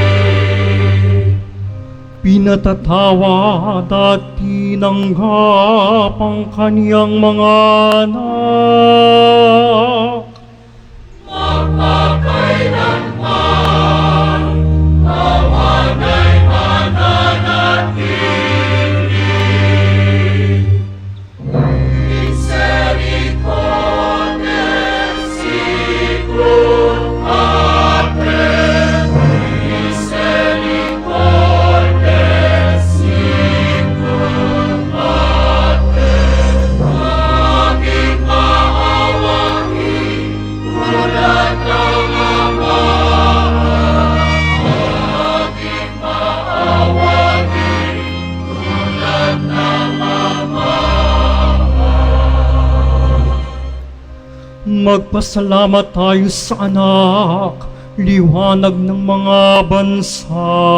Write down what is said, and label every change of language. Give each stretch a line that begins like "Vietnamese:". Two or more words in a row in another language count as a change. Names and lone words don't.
Filipino: Pinatatawa at tinanggap ang kaniyang mga anak. Magpakailanman, awan ay mananatili.
Latin: Misericordes sicut Pater, misericordes sicut Pater.
Filipino: Maging maawain tulad ng Ama. Maging maawain tulad ng Ama. Magpasalamat tayo sa anak, liwanag ng mga bansa.